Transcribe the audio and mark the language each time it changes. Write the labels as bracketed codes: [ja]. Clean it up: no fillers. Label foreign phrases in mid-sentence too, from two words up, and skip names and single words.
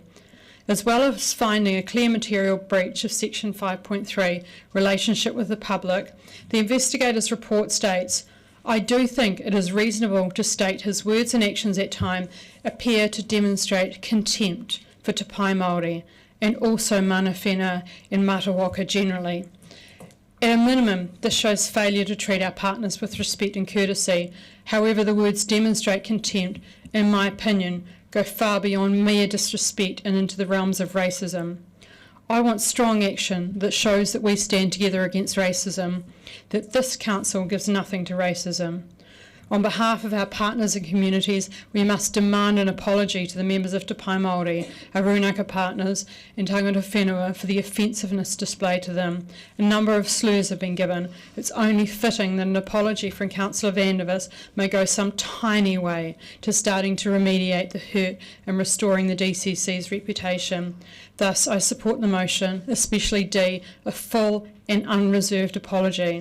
[en] As well as finding a clear material breach of Section 5.3, relationship with the public, the investigator's report states, I do think it is reasonable to state his words and actions at time appear to demonstrate contempt for Te Pai Māori and also [mi] mana whenua [en] and Matawaka generally. At a minimum, this shows failure to treat our partners with respect and courtesy. However, the words demonstrate contempt, in my opinion, go far beyond mere disrespect and into the realms of racism. I want strong action that shows that we stand together against racism, that this council gives nothing to racism. On behalf of our partners and communities, we must demand an apology to the members of Te Pai Māori, our Runaka partners, and [mi] tangata whenua [en] for the offensiveness displayed to them. A number of slurs have been given. It's only fitting that an apology from Councillor Vandervis may go some tiny way to starting to remediate the hurt and restoring the DCC's reputation. Thus, I support the motion, especially D, a full and unreserved apology.